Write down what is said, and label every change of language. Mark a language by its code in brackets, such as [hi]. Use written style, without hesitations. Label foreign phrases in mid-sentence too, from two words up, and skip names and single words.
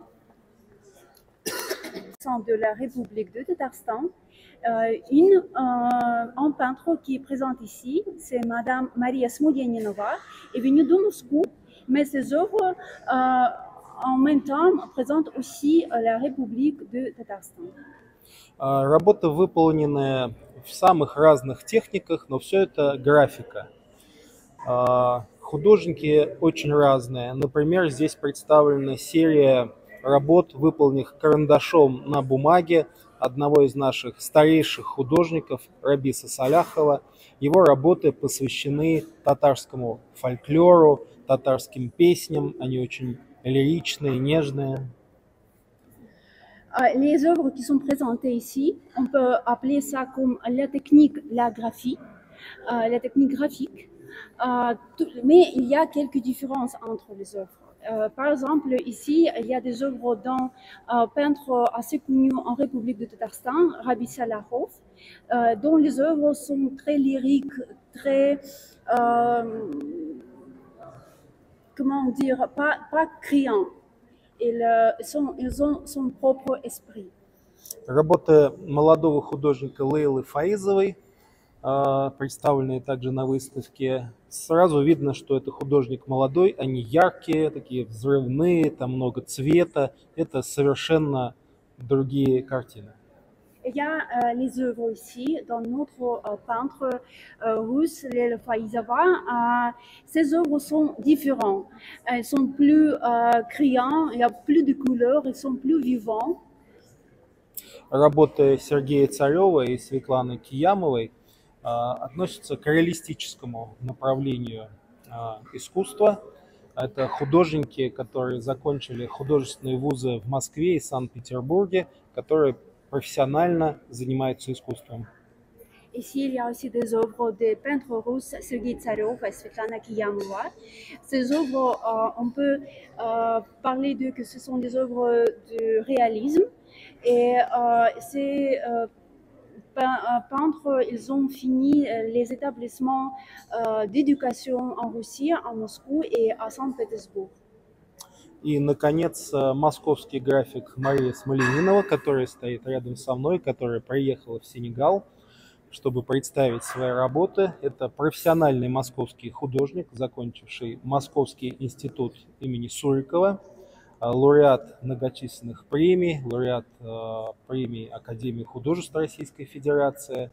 [fr] De la République de Tatarstan. Un peintre qui est présent ici, c'est Madame Maria Smolyaninova, est venue de Moscou, mais ses œuvres en même temps présentent aussi la République de Tatarstan. [ru] Работы выполнены в самых разных техниках, но все это графика. Художники очень разные. Например, здесь представлена серия работ, выполненных карандашом на бумаге одного из наших старейших художников, Рабиса Саляхова. Его работы посвящены татарскому фольклору, татарским песням. Они очень лиричные, нежные. [fr] Les œuvres qui sont présentées ici, on peut appeler ça comme la technique graphique. Mais il y a quelques différences entre les œuvres. Par exemple, ici, il y a des œuvres d'un peintre assez connu en République de Tatarstan, Rabi Salahov, dont les œuvres sont très lyriques, très, comment dire, pas criants. Ils ont son propre esprit. [ru] Работы молодого художника Лейлы Фаизовой, представленные также на выставке. Сразу видно, что это художник молодой, они яркие, такие взрывные, там много цвета. Это совершенно другие картины. [fr] Il y a les œuvres ici d'un autre peintre russe, Leila Faizova. Ces œuvres sont différentes. Elles sont plus criantes, il y a plus de couleurs, elles sont plus vivantes. [ru] Работы Сергея Царева и Светланы Киямовой относятся к реалистическому направлению искусства. Это художники, которые закончили художественные вузы в Москве и Санкт-Петербурге, которые профессионально занимаются искусством. [fr] Ici, il y a aussi des œuvres des peintres russes, Sergei Tsarov et Svetlana Kiyamova. Ces œuvres, on peut parler d'eux que ce sont des œuvres de réalisme. Et ces peintres, ils ont fini les établissements d'éducation en Russie, à Moscou et à Saint-Pétersbourg. [ru] И, наконец, московский график Мария Смоленинова, которая стоит рядом со мной, которая приехала в Сенегал, чтобы представить свои работы. Это профессиональный московский художник, закончивший Московский институт имени Сурикова, лауреат многочисленных премий, лауреат премии Академии художеств Российской Федерации.